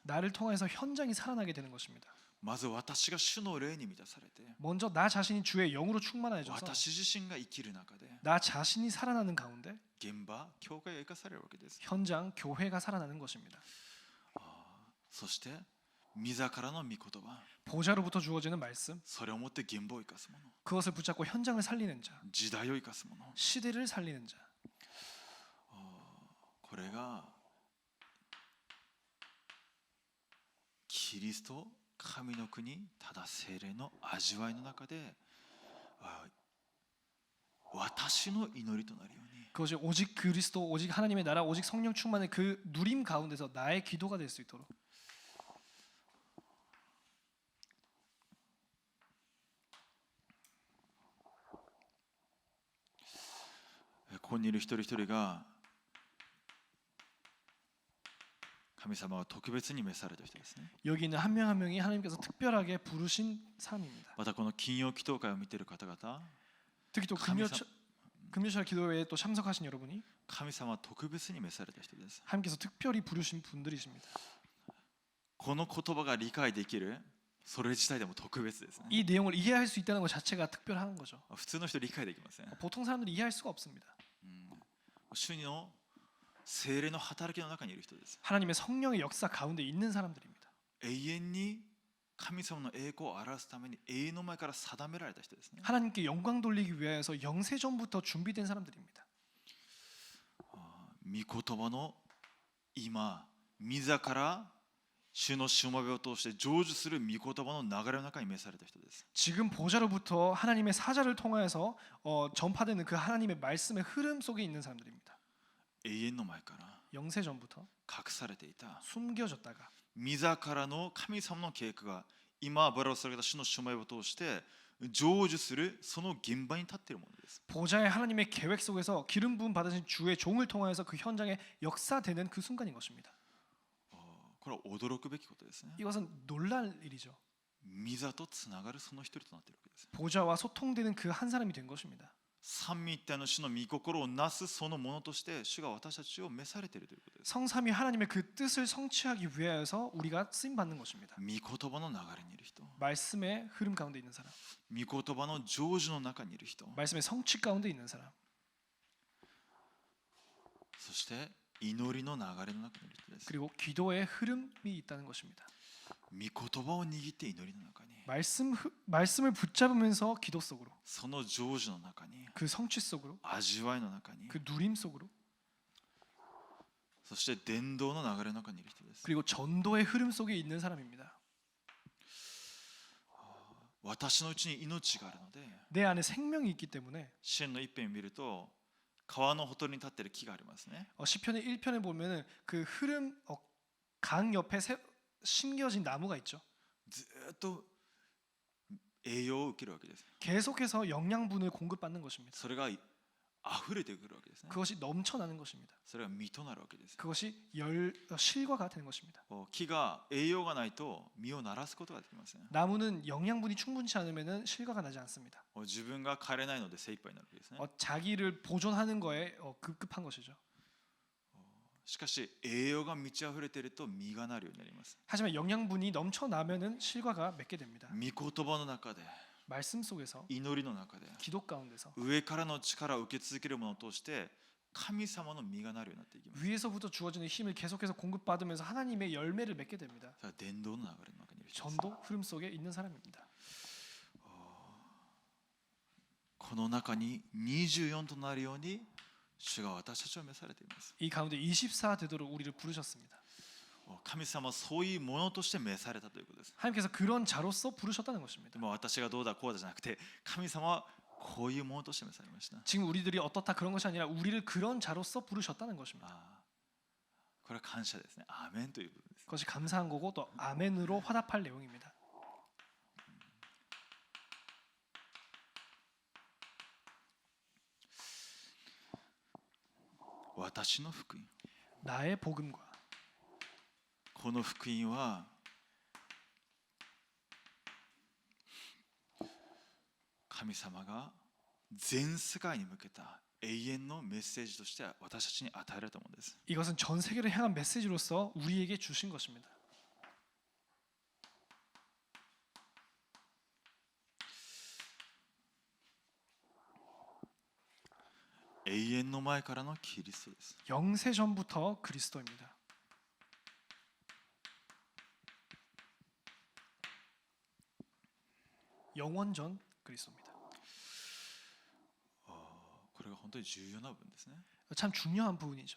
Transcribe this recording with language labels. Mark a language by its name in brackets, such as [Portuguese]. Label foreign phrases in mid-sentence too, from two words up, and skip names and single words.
[Korean] 나를 통해서 현장이 살아나게 되는 것입니다. [Japanese] まず私が主の霊に満たされて、 [Korean] 먼저 나 자신이 주의 영으로 충만해져서 [Japanese] 私自身が生きる中で [Korean] 나 자신이 살아나는 가운데 [Japanese] 現場、教会が生かされるわけです。 [Korean] 현장, 교회가 살아나는 것입니다. [Japanese] そして御座からの御言葉、 [Korean] 보좌로부터 주어지는 말씀, [Japanese] それをもって現場を生かすもの、 [Korean] 그것을 붙잡고 현장을 살리는 자, [Japanese] 時代を生かすもの、 [Korean] 시대를 살리는 자. [Japanese] これがキリスト神の国ただ聖霊の味わいの中で私の祈りとなるように、 [Korean] 그것이 오직 그리스도, 오직 하나님의 나라, 오직 성령 충만의 그 누림 가운데서 나의 기도가 될 수 있도록. [Japanese] ここにいる一人一人が神様が特別に召された人ですね。 [Korean] 여기 있는 한 명 한 명이 하나님께서 특별하게 부르신 사람입니다. [Japanese] またこの金曜祈祷会を見ている方々、 [Korean] 특히 또 금요철 기도회에 또 참석하신 여러분이 [Japanese] 神様は特別に召された人です。 [Korean] 하나님께서 특별히 부르신 분들이십니다. [Japanese] この言葉が理解できる、それ自体でも特別ですね。 [Korean] 이 내용을 이해할 수 있다는 것 자체가 특별한 거죠. [Japanese] 普通の人理解できません。 [Korean] 보통 사람들이 이해할 수가 없습니다. [Japanese] 主の聖霊の働きの中にいる人です。 [Korean] 하나님의 성령의 역사 가운데 있는 사람들입니다. [Japanese] 永遠に神様の栄光を表すために永遠の前から定められた人ですね。 [Korean] 하나님께 영광 돌리기 위해서 영세전부터 준비된 사람들입니다. [Japanese] 御言葉の今、御座から主のしもべを通して成就する御言葉の流れの中に召された人です。 [Korean] 지금 보좌로부터 하나님의 사자를 통하여서 전파되는 그 하나님의 말씀의 흐름 속에 있는 사람들입니다. [Japanese] 永遠の前から [Korean] 영세전부터 [Japanese] 隠されていた [Korean] 숨겨졌다가 [Japanese] 御座からの神様の計画が今油をされた主のしもべを通して成就するその現場に立っているものです。 [Korean] 보좌의 하나님의 계획 속에서 기름 부음 받으신 주의 종을 통하여서 그 현장에 역사되는 그 순간인 것입니다. [Japanese] これは驚くべきことですね。 [Korean] 이것은 놀랄 일이죠. [Japanese] 御座とつながるその一人となっているわけです。 [Korean] 보좌와 소통되는 그 한 사람이 된 것입니다. [Japanese] 三位一体の主の御心をなすそのものとして主が私たちを召されているということです。 [Korean] 성삼위 하나님의 그 뜻을 성취하기 위하여서 우리가 쓰임 받는 것입니다. [Japanese] 御言葉の流れにいる人、 [Korean] 말씀의 흐름 가운데 있는 사람, [Japanese] 御言葉の成就の中にいる人、 [Korean] 말씀의 성취 가운데 있는 사람, [Japanese] そして祈りの流れの中にいる人です。 [Korean] 그리고 기도의 흐름이 있다는 것입니다. [Japanese] 御言葉を握って祈りの中に、 [Korean] 말씀을 붙잡으면서 기도 속으로, [Japanese] その成就の中に、 [Korean] 그 성취 속으로, [Japanese] 味わいの中に、 [Korean] 그 누림 속으로, [Japanese] そして伝道の流れの中にいる人です。 [Korean] 그리고 전도의 흐름 속에 있는 사람입니다. [Japanese] 私のうちに命があるので、 [Korean] 내 안에 생명이 있기 때문에 [Japanese] 詩篇の一編を見ると川のほとりに立っている木がありますね。 [Korean] 시편의 1편에 보면은 그 흐름 강 옆에 심겨진 나무가 있죠. [Japanese] ずっと栄養を受けるわけです。 [Korean] 계속해서 영양분을 공급받는 것입니다. [Japanese] それが溢れてくるわけですね。 [Korean] 그것이 넘쳐나는 것입니다. [Japanese] それが実となるわけです。 [Korean] 그것이 실과가 되는 것입니다. [Japanese] 木が栄養がないと実をならすことができません。 [Korean] 나무는 영양분이 충분치 않으면 실과가 나지 않습니다. [Japanese] 自分が枯れないので精一杯になるわけですね。 [Korean] 자기를 보존하는 거에 급급한 것이죠. [Japanese] しかし栄養が満ち溢れていると実がなるようになります。 [Korean] 하지만 영양분이 넘쳐나면은 실과가 맺게 됩니다. [Japanese] 御言葉の中で、 [Korean] 말씀 속에서, [Japanese] 祈りの中で、 [Korean] 기도 가운데서 [Japanese] 上からの力を受け続けるものを通して神様の実がなるようになっていきます。 [Korean] 위에서부터 주어지는 힘을 계속해서 공급받으면서 하나님의 열매를 맺게 됩니다. [Japanese] それは伝道の流れの中にいる人です。 [Korean] 전도 흐름 속에 있는 사람입니다. [Japanese] この中に24となるように主が私たちを召されています。 [Korean] 이 가운데 24 되도록 우리를 부르셨습니다. [Japanese] 神様はそういうものとして召されたということです。 [Korean] 하나님께서 그런 자로서 부르셨다는 것입니다. [Japanese] 私がどうだこうだじゃなくて、神様はこういうものとして召されました。 [Korean] 지금 우리들이 어떻다 그런 것이 아니라 우리를 그런 자로서 부르셨다는 것입니다. [Japanese] これは感謝ですね。アーメンという部分です。 [Korean] 그것이 감사한 거고 또 아멘으로 화답할 내용입니다. [Japanese] 私の福音。 [Korean] 나의 복음과 [Japanese] この福音は神様が全世界に向けた永遠のメッセージとして私たちに与えられたものです。 [Korean] 이것은 전 세계를 향한 메시지로서 우리에게 주신 것입니다. [Japanese] 永遠の前からのキリストです。 [Korean] 영세 전부터 그리스도입니다. 영원 전 그리스도입니다. [Japanese] これが本当に重要な部分ですね。 [Korean] 참 중요한 부분이죠.